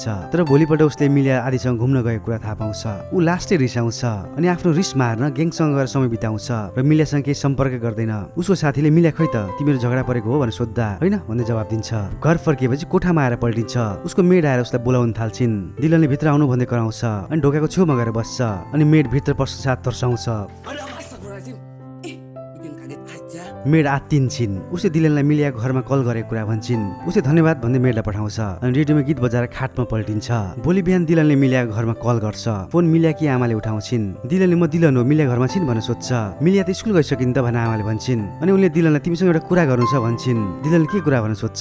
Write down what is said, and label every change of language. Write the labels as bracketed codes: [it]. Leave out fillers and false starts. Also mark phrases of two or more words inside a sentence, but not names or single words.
[ne] तर भोलिपल्ट उसले मिलिया आदिसँग घुम्न गएको कुरा थाहा पाउँछ। ऊ लास्टै रिसाउँछ अनि आफ्नो रिस मार्न ग्याङसँग गएर समय बिताउँछ र मिलियासँग केही सम्पर्क गर्दैन। उसको साथीले मिलिया खै त तिमीहरू झगडा परेको हो भनेर सोद्धा होइन भन्दै जवाब दिन्छ। घर फर्किएपछि कोठामा आएर पल्टिन्छ। उसको मेड आएर उसलाई बोलाउन थाल्छिन्। दिलनले भित्र आउनु भन्दै कराउँछ अनि ढोकाको छेउमा गएर बस्छ। अनि मेड भित्र पस्न साथ तर्साउँछ। [id] bikin kaget aja. [ne] मेड आत्तिन्छिन्। उसले दिलनलाई मिलियाको घरमा कल गरेको कुरा भन्छिन्। उसले धन्यवाद भन्दै मेडलाई पठाउँछ अनि रेडियोमा गीत बजाएर खाटमा पल्टिन्छ। भोलि बिहान दिलनले मिलियाको घरमा कल गर्छ। फोन मिलियाकी आमाले उठाउँछिन्। दिलनले म दिलन हो, मिलिया घरमा छिन् भनेर सोध्छ। मिलिया त स्कुल गइसकिन् त भनेर आमाले भन्छिन्। अनि उनले दिलनलाई तिमीसँग एउटा कुरा गर्नु छ भन्छिन्। दिलनले के कुरा भनेर सोध्छ।